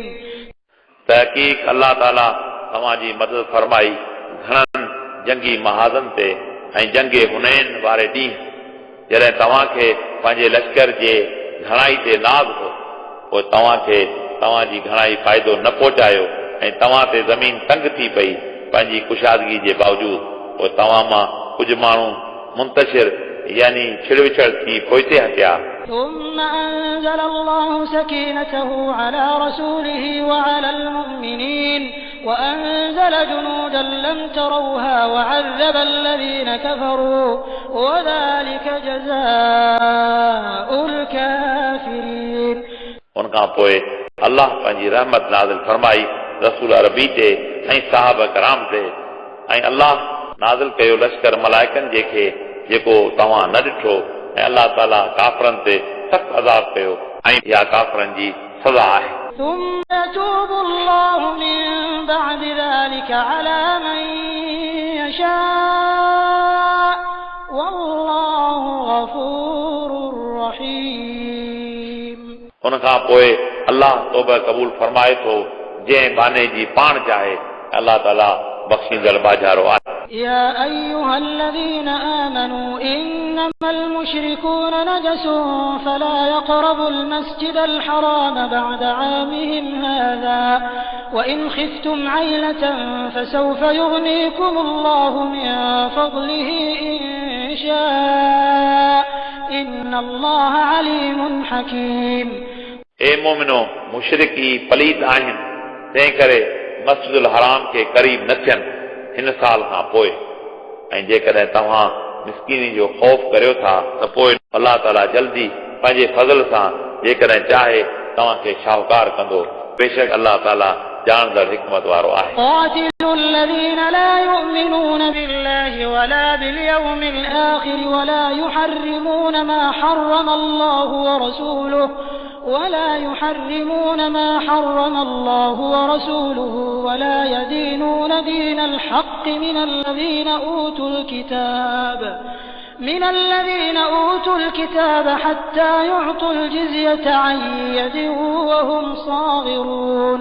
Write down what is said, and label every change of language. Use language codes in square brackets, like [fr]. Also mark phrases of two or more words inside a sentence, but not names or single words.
[sd] तहक़ीक़ अल्लाह ताला तव्हांजी मदद फरमाई घणनि जंगी महाज़न ते ऐं जंगे हुनैन वारे ॾींहुं जॾहिं तव्हांखे पंहिंजे लश्कर जे घणाई ते नाज़ हो पोइ तव्हांखे तव्हांजी घणाई फ़ाइदो न पहुचायो ऐं तव्हां ते ज़मीन तंग थी पई पंहिंजी कुशादगी जे बावजूद, पोइ तव्हां मां कुझु माण्हू मुंतशिर यानी छिड़विछड़ थी पोइते हटिया। [ar] ثم أنزل الله سكينته على رسوله وعلى المؤمنين وأنزل جنودا لم تروها وعذب الذين كفروا وذلك جزاء الكافرين। [sd] उनखां पोइ अल्लाह पंहिंजी रहमत नाज़िल फरमाई रसूल अरबी ते ऐं साहब कराम ते, ऐं अल्लाह नाज़िल कयो लश्कर मलाइकनि जेके जेको तव्हां न ॾिठो, ऐं अल्लाह ताला काफ़रनि ते सख़्तु अज़ाब कयो ऐं इहा काफ़रनि जी सज़ा आहे। [ar] ثم يتوب الله من بعد ذلك على من يشاء والله غفور رحيم। [sd] उनखां पोइ अल्लाह तौबा क़बूल फरमाए थो जंहिं बाने जी पाण चाहे। अल्लाह ताला बख़्शींदड़ बाज़ारो आहे। [ar] يا أيها الذين آمنوا إنما المشركون نجس فلا يقربوا المسجد الحرام بعد عامهم هذا وإن خفتم عيلة فسوف يغنيكم الله من فضله إن شاء إن الله عليم حكيم। [sd] ए मोमिनो, मुशरिकी पलीत आहिनि, तंहिं करे मस्जिदुल हराम खे करीब न थियनि हिन साल खां पोइ। ऐं जेकॾहिं तव्हां मिस्कीनी जो ख़ौफ़ करियो था त पोइ अल्लाह ताला जल्दी पंहिंजे फज़ल सां जेकॾहिं चाहे तव्हांखे शाहूकार कंदो। बेशक अल्लाह ताला ॼाणंदड़ हिकमत वारो आहे। [ar] قاتلوا الذين لا يؤمنون بالله ولا باليوم الآخر ولا يحرمون ما حرم الله ورسوله ولا يدينون دين الحق من الذين أوتوا الكتاب حتى يعطوا الجزية عن يد وهم صاغرون।